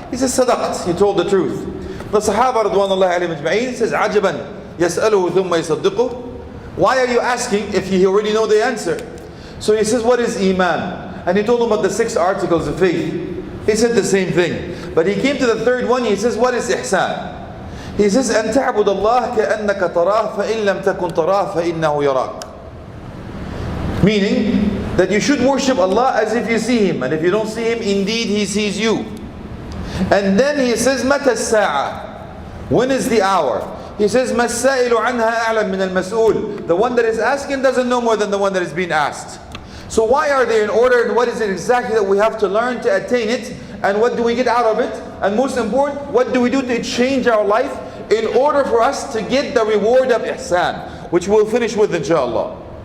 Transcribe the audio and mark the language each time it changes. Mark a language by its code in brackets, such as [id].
[en] He says, sadaqt, he told the truth. The Sahaba radwanullahi alayhim ajma'in says, [ar] ajaban, yas'aluhu thumma yasaddiquh. [en] Why are you asking if you already know the answer? So he says, what is iman? And he told him about the 6 articles of faith. He said the same thing. But he came to the 3rd one, he says, what is ihsan? He says, [ar] أن تعبد الله كأنك تراه فإن لم تكن تراه فإنه يراك. [en] Meaning that you should worship Allah as if you see Him, and if you don't see Him, indeed He sees you. And then he says, [ar] متى الساعة? [en] When is the hour? He says, [ar] ما السائل عنها أعلم من المسؤول. [en] The one that is asking doesn't know more than the one that is being asked. So why are they in order, and what is it exactly that we have to learn to attain it? And what do we get out of it? And most important, what do we do to change our life in order for us to get the reward of ihsan, which we'll finish with inshallah.